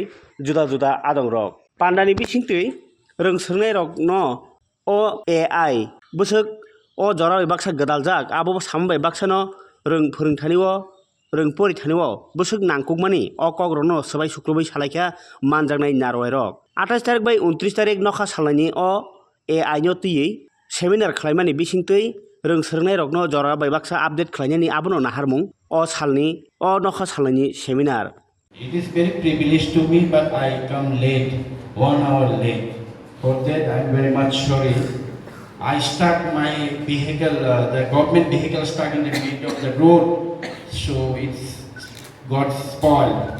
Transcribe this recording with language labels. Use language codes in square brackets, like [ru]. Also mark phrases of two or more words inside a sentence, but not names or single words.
[trp] जुदा जुदा आदं रक पान्दानि बिसिंतै रोंसोंनाय रक न अ AI बोसोक अ जरा बाक्सा गदालजाक आबो सामबाय बाक्सानो रों फोरोंथानिओ रों परिथानिओ बोसोक नांकुकमानि अ कग्रनो सबाय सुक्रुबै सालायखा मानजांनाय नारवाय रक 28 तारिख बै 29 तारिख नखा सालनायनि अ AI नो तियै सेमिनार खालायमानि बिसिंतै रोंसोंनाय रकनो जरा बाक्सा आपडेट खालायनायनि आबोनो नाहारमुं अ सालनि अ नखा सालनायनि सेमिनार [en] It is very privileged to me, but I come late, 1 hour late. For that, I am very much sorry. I stuck my vehicle, the government vehicle stuck in the middle of the road, so it's got spoiled.